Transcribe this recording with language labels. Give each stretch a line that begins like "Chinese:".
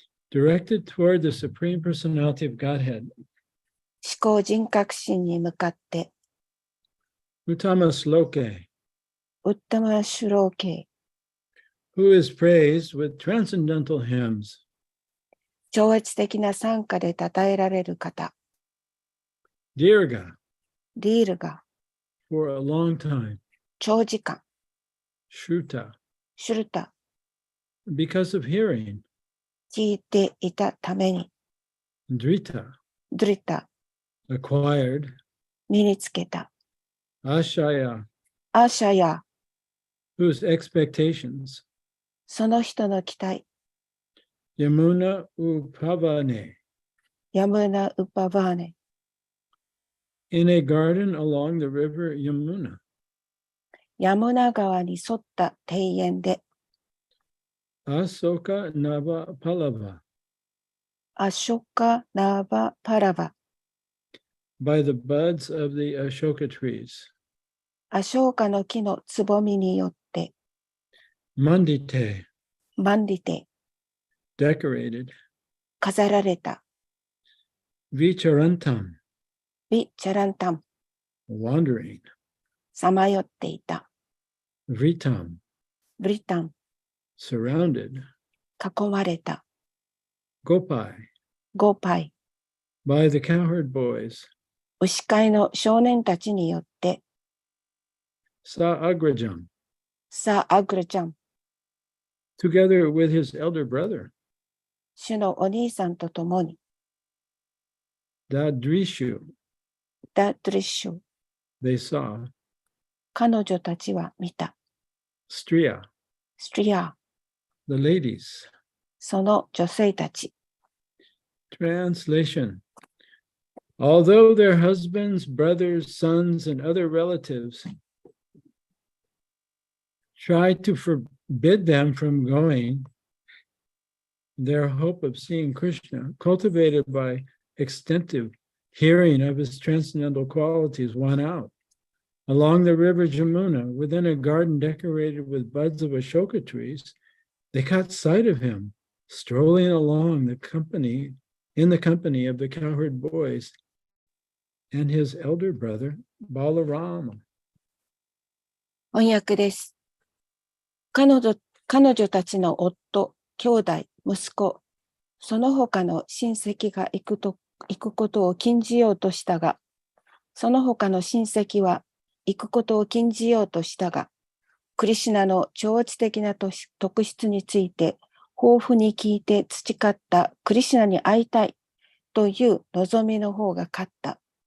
English: directed toward the Supreme Personality of Godhead.
Japanese: 思考人格心に向かって、
Sanskrit: Uttama Sloke ウッタマシュローケ、
English: who is praised with transcendental hymns.
Japanese: 超越的な賛歌で称えられる方、
Sanskrit: Dirga ディールが
English: for a long time.
Japanese: 長時間、
Sanskrit: Shruta シュルタ、
English: because of hearing.
Japanese: 聞いていたために、
Sanskrit: Drita ドリタ、
English: acquired.
Japanese: 身につけた、
Sanskrit: Ashaya アーシャや
English: whose expectations.
Japanese: その人の期待、
Sanskrit: Yamuna Upavane ヤムナ・ウパバーネ、
English: in a garden along the river Yamuna.
Japanese: ヤムナ川に沿った庭園で、
Sanskrit: Asoka Nava Palava アショカ・ナーバ・パラバ、
English: by the buds of the Ashoka trees.
Japanese: アショーカの木のつぼみによって、
Sanskrit: Mandite マンディテ、
English: decorated.
Japanese: 飾られた、
Sanskrit: Vicharantam ビ・チャランタン、
English: wandering.
Japanese: さまよっていた、
Sanskrit: Vritam ブリタン、
English: surrounded.
Japanese: 囲まれた、
Sanskrit: Gopai ゴーパイ、
English: by the cowherd boys.
Japanese: 牛飼いの少年たちによって、
Sanskrit: Sa Agrajam サー・アグルちゃん、
English: together with his elder brother.
Japanese: 主のお兄さんと共に、
Sanskrit: Dadrishu ダ・ドリッシュ、
English: they saw.
Japanese: 彼女たちは見た、
Sanskrit: Striya ストリア、
English: the ladies.
Japanese: その女性たち、
English: Translation. Although their husbands, brothers, sons, and other relatives tried to forbid them from going, their hope of seeing Krishna, cultivated by extensive hearing of his transcendental qualities, won out. Along the river Jamuna, within a garden decorated with buds of Ashoka trees, they caught sight of him strolling along in the company of the cowherd boys and his elder brother, Balarama.
Japanese: 翻訳です。彼女たちの夫、兄弟、息子、その他の親戚が行くことを禁じようとしたが、その他の親戚は行くことを禁じようとしたが、クリシュナの超越的な特質について豊富に聞いて培ったクリシュナに会いたいという望みの方が勝った。